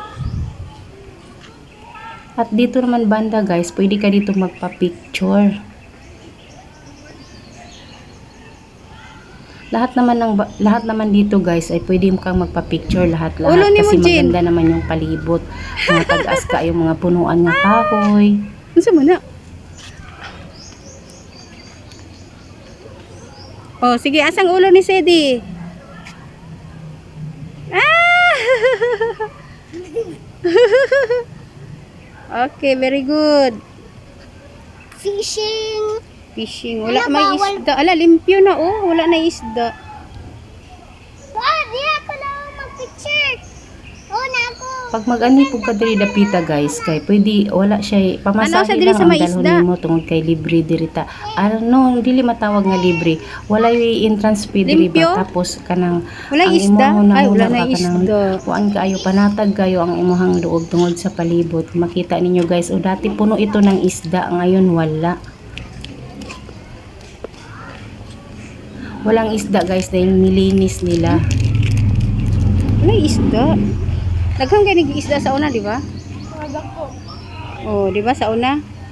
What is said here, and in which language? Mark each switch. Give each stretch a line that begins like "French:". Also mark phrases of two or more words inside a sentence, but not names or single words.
Filipino: At dito naman banda, guys, pwede ka dito magpa-picture. Lahat naman dito, guys, ay pwede kang magpa-picture lahat kasi maganda naman yung palibot.
Cebuano: Mga tag-as ka yung mga punuan nga kahoy. Unsa man na? Oh, sige, asang ulo ni Sedi?
English: Ah! Okay, very good.
Cebuano: Fishing. Wala may isda. Ala, limpyo na, oh. Wala na isda. Di ako na mag-picture. Na ako. Pag mag-ani po ka diri dapita, guys, kay pwede wala siya pamasahe lang ang dalhon nimo tungod kay libre dirita. Ano, dili matawag nga libre. Wala yung
English: entrance fee
Cebuano: diri ba, tapos kanang wala isda. Ay, wala na isda. Kuan kaayo panatag kayo ang imuhang loob tungod sa palibot. Makita ninyo, guys,
Filipino: o dati puno ito ng isda, ngayon wala. Walang isda, guys, dahil nilinis nila.
Cebuano: Wala isda. Daghang kay nag-isda sa una, di ba? Oh, di ba sa una?